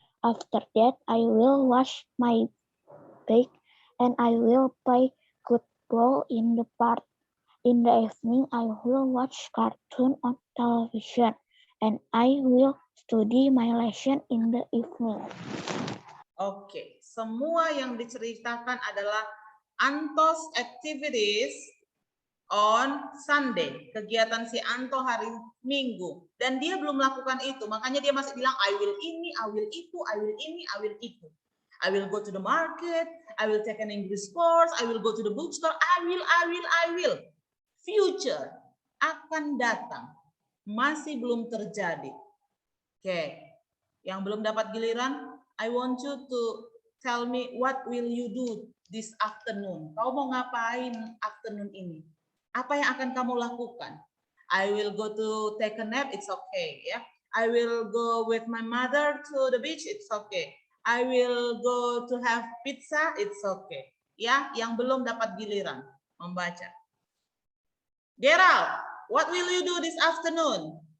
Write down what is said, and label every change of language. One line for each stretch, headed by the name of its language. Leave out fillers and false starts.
English: After that, I will wash my bike and I will play football in the park. In the evening, I will watch cartoon on television and I will study my lesson in the evening.
Indonesian: Oke, semua yang diceritakan adalah Antos
English: activities on Sunday.
Indonesian: Kegiatan si Anto hari Minggu. Dan dia belum melakukan itu. Makanya dia masih bilang,
English: I will
Indonesian: ini, I will itu, I will ini, I will itu.
English: I will go to the market, I will take an English course, I will go to the bookstore, I will.
Indonesian: Future akan datang. Masih belum terjadi. Oke, yang belum dapat giliran,
English: I want you to tell me what will you do this afternoon.
Indonesian: Kau mau ngapain afternoon ini? Apa yang akan kamu lakukan?
English: I will go to take a nap, it's okay, ya. I will go with my mother to the beach, it's okay. I will go to have pizza, it's okay.
Indonesian: Ya, yang belum dapat giliran membaca.
English: Gerald, what will you do this afternoon?